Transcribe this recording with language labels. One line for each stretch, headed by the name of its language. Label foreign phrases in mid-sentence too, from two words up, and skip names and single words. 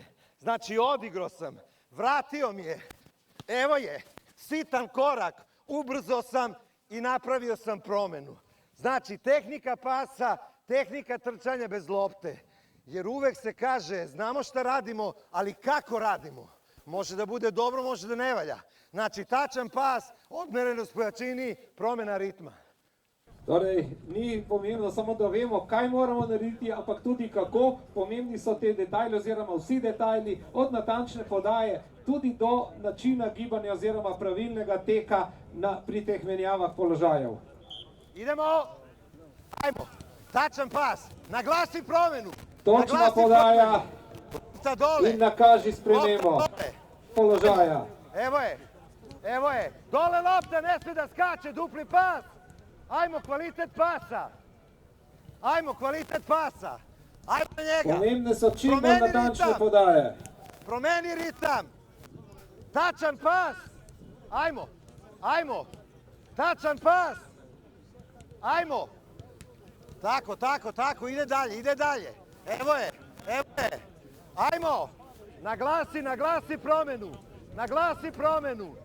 Serbian: Znači, odigrao sam, vratio mi je, evo je, sitan korak, ubrzo sam i napravio sam promenu. Znači, tehnika pasa, tehnika trčanja bez lopte. Jer uvek se kaže, znamo šta radimo, ali kako radimo? Može da bude dobro, može da ne valja. Znači, tačan pas, odmerenost po jačini, promena ritma.
Slovenian: Torej, ni pomembno samo, da vemo, kaj moramo narediti, ampak tudi kako. Pomembni so te detajli oziroma vsi detajli, od natančne podaje tudi do načina gibanja oziroma pravilnega teka pri teh menjavah položajev.
Serbian: Idemo, ajmo, tačan pas, naglasi promenu.
Slovenian: Točna podaja in nakaži spremembo položaja.
Serbian: Evo je, dole lopta, ne smije da skače, dupli pas. Ajmo, kvalitet pasa. Ajmo na njega.
Slovenian: Pomembne so čim bolj natančne podaje.
Serbian: Promeni ritam. Tačan pas. Ajmo. Tačan pas. Ajmo. Tako, ide dalje. Evo je. Ajmo. Naglasi promenu.